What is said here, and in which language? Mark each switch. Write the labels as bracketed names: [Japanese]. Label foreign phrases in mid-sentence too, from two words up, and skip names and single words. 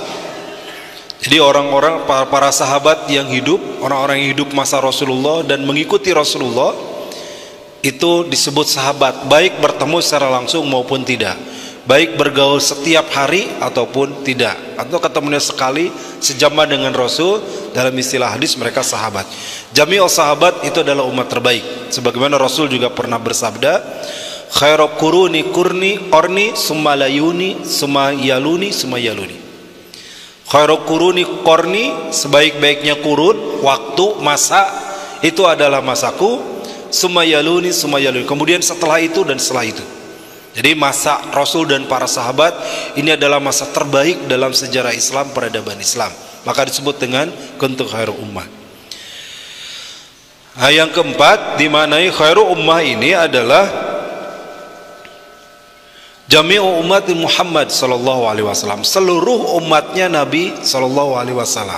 [Indonesian] Jadi orang-orang, para sahabat yang hidup, orang-orang yang hidup masa Rasulullah dan mengikuti Rasulullah, itu disebut sahabat, baik bertemu secara langsung maupun tidak, baik bergaul setiap hari ataupun tidak, atau ketemunya sekali sejaman dengan Rasul. Dalam istilah hadis mereka sahabat. Jami'ul sahabat itu adalah umat terbaik, sebagaimana Rasul juga pernah bersabda, [Arabic] خير القرون قرني ثم يلوني ثم يلوني ثم يلوني. خير القرون قرني, [Indonesian] sebaik-baiknya kurun, waktu, masa, itu adalah masaku. [Arabic] ثم يلوني, [Indonesian] kemudian setelah itu dan setelah itu. Jadi masa Rasul dan para sahabat ini adalah masa terbaik dalam sejarah Islam, peradaban Islam. Maka disebut dengan [Arabic] كنتم خير أمة. [Indonesian] Nah, yang keempat, dimanai [Arabic] خير أمة [Indonesian] ini adalah jami'u umat Muhammad [Arabic] صلى الله عليه وسلم, [Indonesian] seluruh umatnya Nabi [Arabic] صلى الله عليه وسلم.